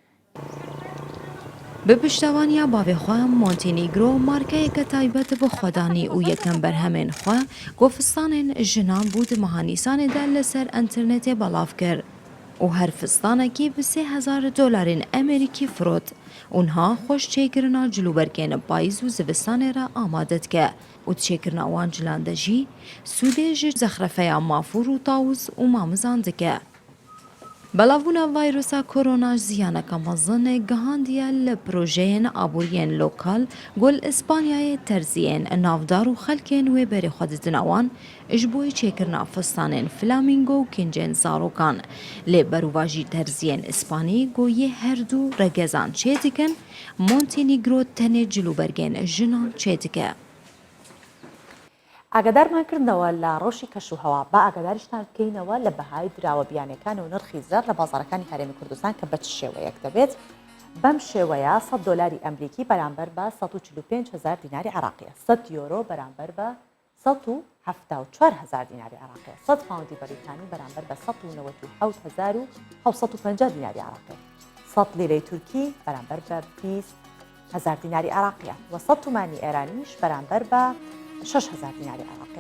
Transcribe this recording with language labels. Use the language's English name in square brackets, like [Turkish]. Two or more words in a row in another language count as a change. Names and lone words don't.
[Kurdish] Bi piştevaniya bavê xwe Montenegro markeyeke taybet bi xwedanî û yekem berhemên xwe gofistanên jinan bû di meha Nîsanê de li ser internetê belav kir û her fistanekî bi $3,000 Amerîkî firot û niha xweş çêkirina cilûbergên payîz û zivistanê re amade dike û çêkirina wan cilan de jî sûdê ji zexrefeya mafûr û tawûz û mamizan dike. Belavbûna ڤایرۆsa کۆرۆنا ziyaneka mezin gihandiye li projeyên aboriyên lokal gol İspanyayê terziyên navdar û xelkên wê berê xwe didin wan ji bo çêkirina fistanên flamingo û kincên zarokan. Lê berûva jî terziyên İspanî goyê her du regezan çê dikin, Montenegro tenê cilûbergên jinan çê dike. [Central Kurdish] ئاگادارمانکردنەوە لە ڕۆژی کەشوهەوا با ئاگاداریشتان بکەینەوە لە بەهای دراوە بیانەکان و نرخی زەر لە بازارەکانی هەرێمی کوردستان کە بە چ شێوەیەک دەبێت. بەم شێوەیە $100 ئەمریکی بەرامبەر بە 145,000 دیناری عراقیە، 100 یۆرۆ بەرامبەر بە 174,000 دیناری عراقیە، 100 پاوندی بەریتانی بەرامبەر بە 197,750 دیناری عراقیە، 100 لیرەی تورکی بەرامبەر بە 20,000 دیناری عراقیە و 100 تومانی ئێرانیش بەرامبەر بە 6,000 دیناری عراقیە.